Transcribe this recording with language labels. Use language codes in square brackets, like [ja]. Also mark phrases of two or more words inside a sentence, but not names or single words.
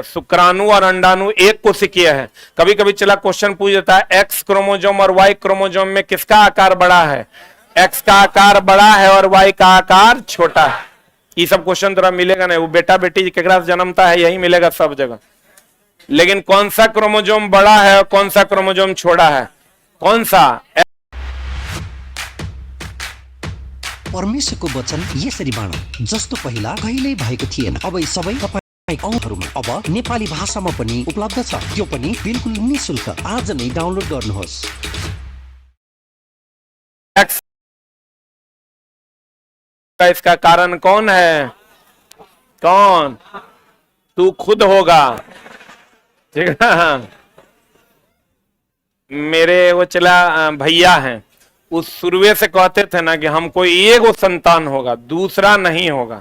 [hi] शुक्राणु और अंडाणु एक कोशिकीय है। कभी कभी चला क्वेश्चन पूछ देता है, [en] X chromosome [hi] और [en] Y chromosome [hi] में किसका आकार बड़ा है? एक्स का आकार बड़ा है और वाई का आकार छोटा है। ये सब क्वेश्चन थोड़ा मिलेगा नहीं, वो बेटा बेटी केकरा से जन्मता है यही मिलेगा सब जगह। लेकिन कौन सा क्रोमोजोम बड़ा है और कौन सा क्रोमोजोम छोटा है? कौन सा? [ne] परमेश्वरको वचन यसरी बाँडौँ जस्तो पहिला कहिल्यै भएको थिएन, अब यी सबै तपाईको औँहरूमा अब नेपाली भाषामा पनि उपलब्ध छ। त्यो पनि बिल्कुल निशुल्क। आज नै डाउनलोड गर्नुहोस्। [hi] इसका कारण कौन है? कौन? तू खुद होगा। ठीक है। मेरे वो चला भैया हैं, उस शुरुए से कहते थे ना कि हमको एगो संतान होगा, दूसरा नहीं होगा।